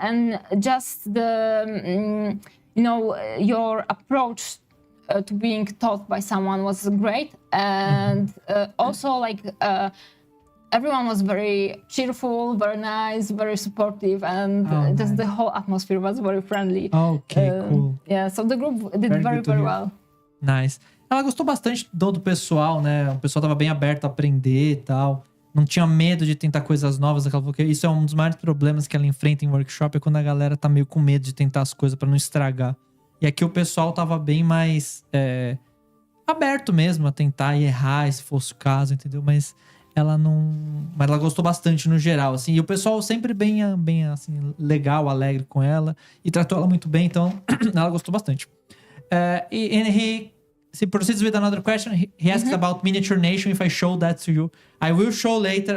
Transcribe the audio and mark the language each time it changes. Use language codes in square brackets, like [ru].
[en] And just the, your approach to being taught by someone was great. And also, like, everyone was very cheerful, very nice, very supportive, and just the whole atmosphere was very friendly. Ok, cool. Yeah, so the group did very, very well. Nice. [pt] Ela gostou bastante do pessoal, né? O pessoal tava bem aberto a aprender e tal. Não tinha medo de tentar coisas novas. Ela falou que isso é um dos maiores problemas que ela enfrenta em workshop, é quando a galera tá meio com medo de tentar as coisas pra não estragar. E aqui o pessoal tava bem mais aberto mesmo a tentar e errar, se fosse o caso, entendeu? Mas ela não... Mas ela gostou bastante no geral, assim. E o pessoal sempre bem assim, legal, alegre com ela. E tratou ela muito bem, então ela gostou bastante. [en] And he proceeds with another question. He asks about Miniature Nation, if I show that to you. I will show later.